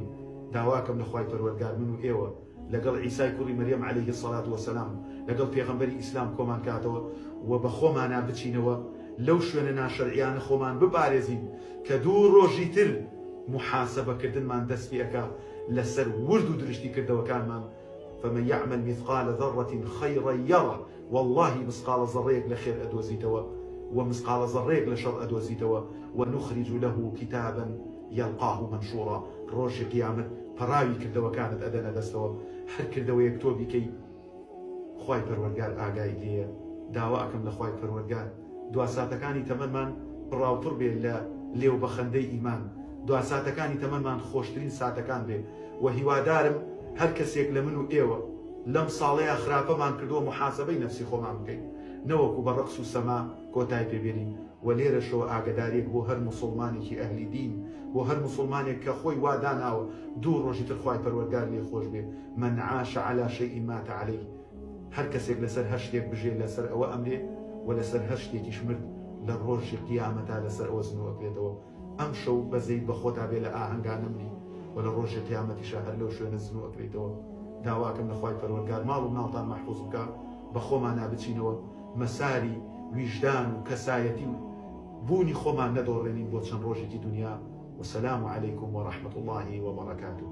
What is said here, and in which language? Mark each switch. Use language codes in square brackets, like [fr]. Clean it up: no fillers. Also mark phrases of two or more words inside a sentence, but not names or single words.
[ckb] داواکەم لە خوای پەروەردگار من و ئێوە لەگەڵ عیسای کوڕی مەریەم [ar] عەلەیهی السەڵات وەسەلام [ckb] لەگەڵ پێغەمبەری ئیسلام کۆمان کاتەوە و بە خۆمانە بچینەوە لەو شوێنە ناشەرعیانە خۆمان بپارێزین کە دوو ڕۆژی تر محاسبەکردنمان دەست پێ ئەکا لەسەر ورد و درشتی کردەوەکانمان. [ar] فمن يعمل مثقال ذرة خيرا يره والله مثقال [ckb] ذرەیەک لە خێر ئەدۆزیتەوە [ar] ومثقال [ckb] ذرەیەک لە شەڕ ئەدۆزیتەوە [ar] ونخرج له كتابا يلقاه منشورا. [ckb] ڕۆژی قیامەت پەراوی کردەوەکانت ئەدەنە دەستەوە هەر کردەوەیەک تۆ بیکەی خوای پەروەردگار ئاگای لێیە. داوا ئەکەم لە خوای پەروەردگار دواساتەکانی تەمەنمان بڕاوتر بێ لە لێو بە خەندەی ئیمان، دواساتەکانی تەمەنمان خۆشترین ساتەکان بێ و هیوادارم هەر کەسێک لە من و ئێوە لەم ساڵەیە خراپەمان کردووە محاسبەی نەفسی خۆمان بکەین نەوەکو بە ڕەقس و سەما کۆتای پێبێنین. و لێرەشەوە ئاگدارێک بۆ هەر مسلمانێکی ئەهلی دین بۆ هەر مسلمانێک کە خۆی واداناوە دوو ڕۆژی تر خوای پەروەردگار لێ خۆش بێ [ar] من عاش على شيء مات عليه. [ckb] هەر کەسێک لەسەر هەر شتێک بژێ لەسەر ئەوە ئەمرێ و لەسەر هەر شتێکیش مرد لە ڕۆژی قیامەتا لەسەر ئەوە زنوەکرێتەوە. ئەم شەو بەزەیت بە خۆتا بێ لە ئاهەنگانە مری و لە ڕۆژی قیامەتیشە هەر لەو شوێنە زنوەکرێتەوە. داواکەم لە خوای پەروەردگار ماڵ و ناڵتان مەحفوظ بکە بە خۆمان نابچینەوە مەساری ویژدان و کەسایەتی و بوونی خۆمان نەدۆڕێنین بۆ چەند ڕۆژێکی دنیا. [ar] وسلام عليكم ورحمة الله وبركاته.